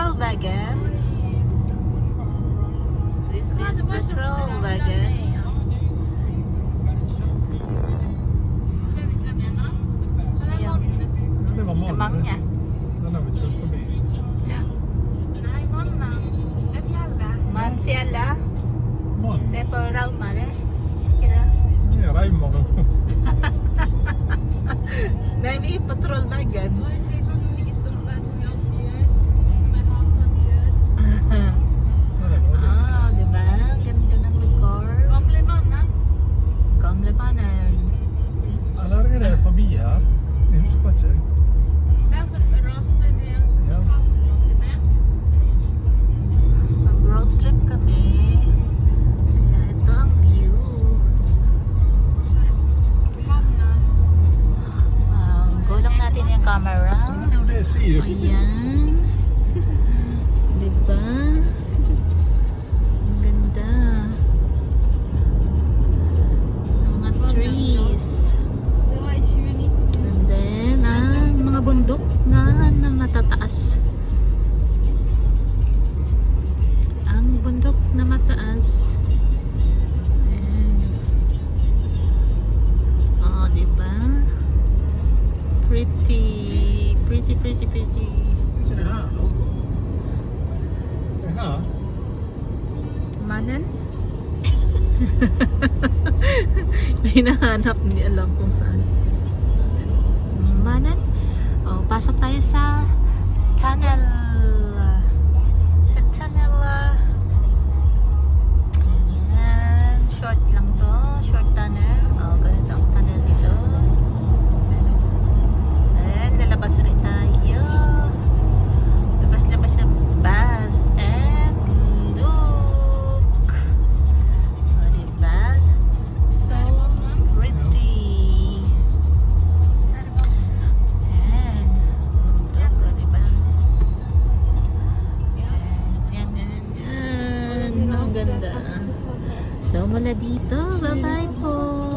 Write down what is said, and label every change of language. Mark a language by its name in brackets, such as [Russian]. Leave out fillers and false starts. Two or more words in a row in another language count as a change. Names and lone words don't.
[English] wagon. This is the troll wagon. [Swedish] Det var Det är många. Den har vi kört förbi. Ja. Nej, Manna. Det är fjället. Manfjälla. Man, Det är på Raumare. [Norwegian] Ikke det? [Swedish] det är Raimaren. Nej, vi är på Trollvägen. Och det ser faktiskt lika stort ut som jag alltid gör. Som ett havsnatur. [Filipino] Ah, di ba? Ganda ng lugar. [Swedish] Gamle mannen. Gamle mannen. Eller är det förbi här? Jag huskar inte. Det är så rastet det är. Ja. [Filipino] Mag-road trip kami. Kaya ito ang view. Gulong natin yung camera. [Swedish] Jo, det ser ju. [Filipino] Ayan. Diba? Ang ganda. Mga trees. [Swedish] Det var i 2019. [English] And then, [Filipino] ang mga bundok na matataas. Ang bundok na mataas. Ayan. Oh, diba? [English] Pretty. Pretty. [Swedish] Ser det här då? Det här? Manan? [Filipino] May hinahanap, hindi alam kung saan. Manan? Oh, pasok tayo sa tunnel. Sa tunnel. Ayan. Short lang to. [English] Short tunnel. [Filipino] Oh, ganito ang tunnel dito. Ayan, lalabas ulit tayo. Labas-labas ng bus. [English] And look. Oh, diba? So pretty. [Filipino] Ayan. Bundok, oh, diba? Ayan. Ang ganda. So, mula dito. Bye-bye po.